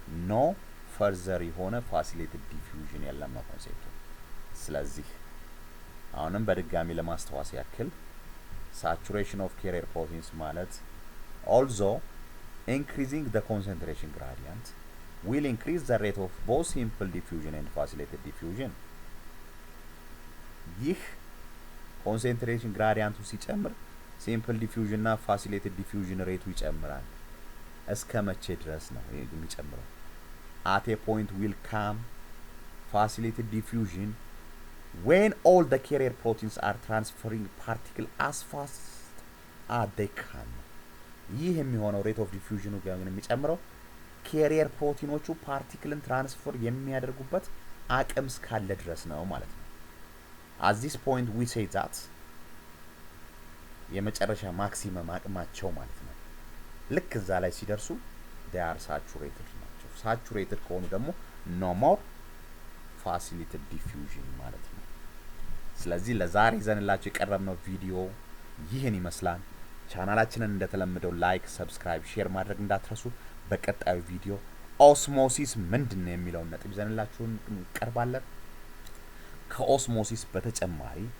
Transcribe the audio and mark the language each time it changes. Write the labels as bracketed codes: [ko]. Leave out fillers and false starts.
[en] no further [am] የሆነ [en] facilitated diffusion [am] የለም ነው ኮንሴፕቱ። ስለዚህ አሁንም በድጋሚ ለማስተዋወስ ያክል [en] saturation of carrier proteins ማለት also increasing the concentration gradient will increase the rate of both simple diffusion and facilitated diffusion. [am] ይህ concentration gradient ሲጨምር simple diffusion እና facilitated diffusion ሬቱ ይጨምራል። እስከ መቼ ድረስ ነው የሚጨምረው? [en] at a point will come facilitated diffusion when all the carrier proteins are transferring particle as fast as they can. [am] ይህ የሚሆነው rate of diffusion ጋር የሚጨምረው carrier ፕሮቲኖቹ ፓርቲክልን ትራንስፈር የሚያደርጉበት አቅም እስካለ ድረስ ነው ማለት ነው። [en] at this point we say that [am] የመጨረሻ ማክሲመም አቅማቸው ማለት ነው ልክ እዛ ላይ ሲደርሱ [en] they are saturated [am] ናቸው saturated ከሆኑ ደግሞ [en] no more facilitated diffusion [am] ማለት ነው ስለዚህ ለዛሬ ዘንላችሁ የቀረብነው ቪዲዮ ይህን ይመስላል ቻናላችንን እንደተለመደው ላይክ ሰብስክራይብ ሼር ማድረግ እንዳትረሱ በቀጣዩ ቪዲዮ ኦስሞሲስ ምንድነው የሚለውን ነጥብ ዘንላችሁ እንቀርባለን ከኦስሞሲስ በተጨማሪ